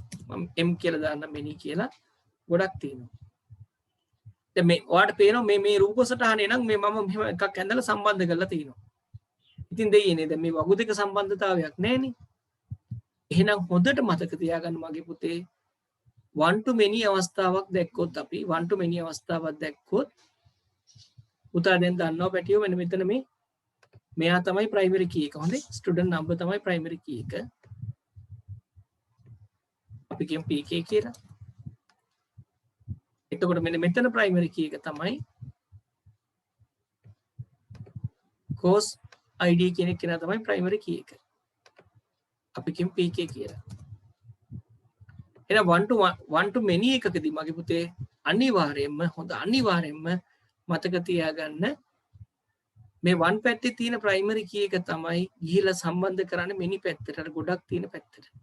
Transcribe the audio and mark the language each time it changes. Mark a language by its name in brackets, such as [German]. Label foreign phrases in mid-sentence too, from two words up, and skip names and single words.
[Sinhala] මම M කියලා දාන්න මෙනි කියලා ගොඩක් තියෙනවා. දැන් මේ ඔයාලට පේනවා මේ රූප සටහනේ නම් මේ මම මෙහෙම එකක් ඇඳලා සම්බන්ධ කරලා තියෙනවා. ඉතින් දෙයියනේ දැන් මේ වගු දෙක සම්බන්ධතාවයක් නැහැනේ. එහෙනම් හොඳට මතක තියාගන්න මගේ පුතේ [English] one to many [Sinhala] අවස්ථාවක් දැක්කොත් අපි [English] one to many [Sinhala] අවස්ථාවක් දැක්කොත් පුතා දැන් දන්නවා පැටියෝ මෙන්න මෙතන මේ මෙයා තමයි [English] primary key [Sinhala] එක. හොඳේ [English] student number [Sinhala] තමයි [English] primary key [Sinhala] එක. අපි කියමු PK කියලා. එතකොට මෙන්න මෙතන [English] primary key [Sinhala] එක තමයි [English] course ID [Sinhala] කියන එක තමයි [English] primary key [Sinhala] එක. අපි කියමු PK කියලා. එහෙනම් [English] one to many [Sinhala] එකකදී මගේ පුතේ අනිවාර්යයෙන්ම මතක තියාගන්න මේ one පැත්තේ තියෙන [English] primary key [Sinhala] එක තමයි ගිහිලා සම්බන්ධ කරන්නේ many පැත්තට. අර ගොඩක් තියෙන පැත්තට.